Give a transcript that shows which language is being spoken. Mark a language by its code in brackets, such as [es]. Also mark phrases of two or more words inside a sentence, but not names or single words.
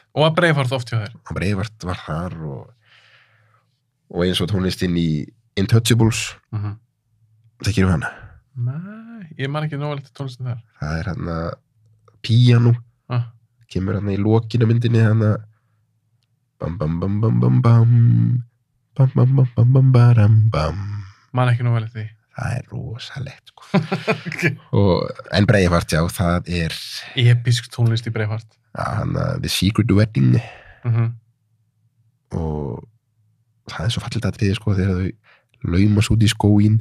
[is] Og að Braveheart oft hjá þér? Og Braveheart var þar og eins og tónlistin í Intouchables. Þekkirðu hana? Nei, ég man ekki nóg eftir tónlistin þar. Það er píanó. Kemur í lokinu myndinni bam bam bam bam bam bam bam bam bam bam bam bam bam. Man ekki nóg eftir því. Það er rosalegt, sko. En Braveheart, já, það er... Episk tónlist í Braveheart. Já, The Secret Wedding. Og það er svo fallegt atriði, sko, þegar þau laumast út í skóginn.